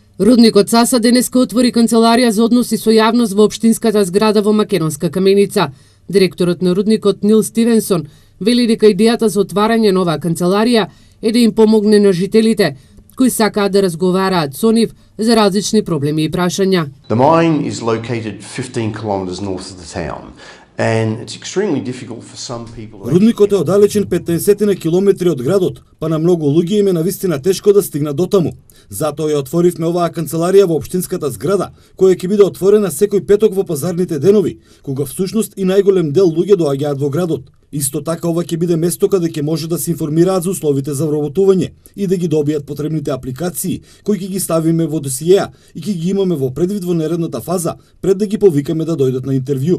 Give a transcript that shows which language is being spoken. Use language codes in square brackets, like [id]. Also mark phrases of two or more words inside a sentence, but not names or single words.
[mk] Рудникот Саса денеска отвори канцеларија за односи со јавност во општинската зграда во Македонска каменица. Директорот на рудникот Нил Стивенсон вели дека идејата за отварање на оваа канцеларија е да им помогне на жителите кои сакаат да разговараат со нив за различни проблеми и прашања. [en] The mine is located 15 kilometers north of the town. And it's extremely difficult for some people. [mk] Рудникот е оддалечен 15 километри од градот, па на многу луѓе им е навистина тешко да стигнат до таму. Затоа ја отворивме оваа канцеларија во општинската зграда, која ќе биде отворена секој петок во пазарните денови, кога всушност и најголем дел луѓе доаѓаат во градот. Исто така ова ќе биде место каде ќе може да се информираат за условите за вработување и да ги добијат потребните апликации, кои ќе ги ставиме во досиеа и ќе ги имаме во предвид во наредната фаза, пред да ги повикаме да дојдат на интервју.